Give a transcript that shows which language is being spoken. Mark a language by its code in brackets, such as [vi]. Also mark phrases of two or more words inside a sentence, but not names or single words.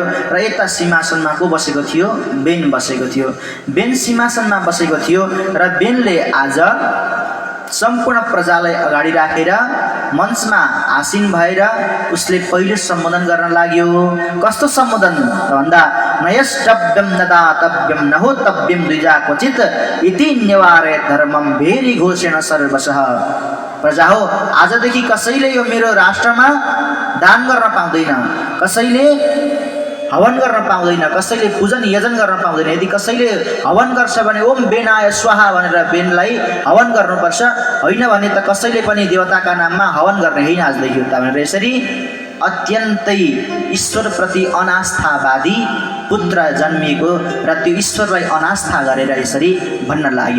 [ne] र यता सिंहासनमा को बसेको थियो? बेन बसेको थियो। बेन सिंहासनमा बसेको थियो र बेनले आज सम्पूर्ण प्रजालाई अगाडि राखेर मञ्चमा आसीन भएर उसले पहिलो सम्बोधन गर्न लाग्यो। कस्तो सम्बोधन भन्दा, [sa] नयष्टव्यम न दातव्यम न होतव्यम द्विजा क्वचित इति निवारय धर्मम भेरी घोषेण सर्वशः। [ne] प्रजा हो, आजदेखि कसैले यो मेरो राष्ट्रमा दान गर्न पाउँदैन, कसैले हवन गर्न पाउँदैन, कसैले पूजन यजन गर्न पाउँदैन। यदि कसैले हवन गर्छ भने [sa] ओम बेनाय स्वाहा [ne] भनेर बेनलाई हवन गर्नुपर्छ, होइन भने त कसैले पनि देवताका नाममा हवन गर्ने होइन आजदेखि उता भनेर यसरी अत्यन्तै ईश्वरप्रति अनास्थावादी पुत्र जन्मिएको र त्यो ईश्वरलाई अनास्था गरेर यसरी भन्न लाग्यो।